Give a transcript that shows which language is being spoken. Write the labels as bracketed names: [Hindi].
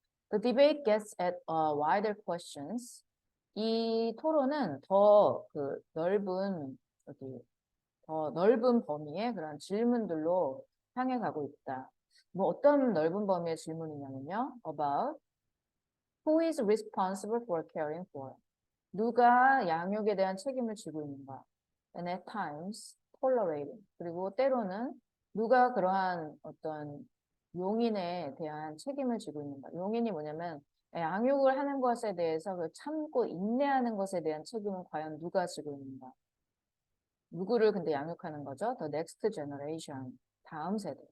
[English] The debate gets at wider questions. [Korean] 이 토론은 더 넓은 범위의 그런 질문들로 향해 가고 있다. 뭐 어떤 넓은 범위의 질문이냐면요. [English] About who is responsible for caring for? [Korean] 누가 양육에 대한 책임을 지고 있는가? [English] And at times tolerating. [Korean] 그리고 때로는 누가 그러한 어떤 용인에 대한 책임을 지고 있는가? 용인이 뭐냐면 양육을 하는 것에 대해서 그 참고 인내하는 것에 대한 책임은 과연 누가 지고 있는가? 누구를 근데 양육하는 거죠? [English] The next generation. [Korean] 다음 세대.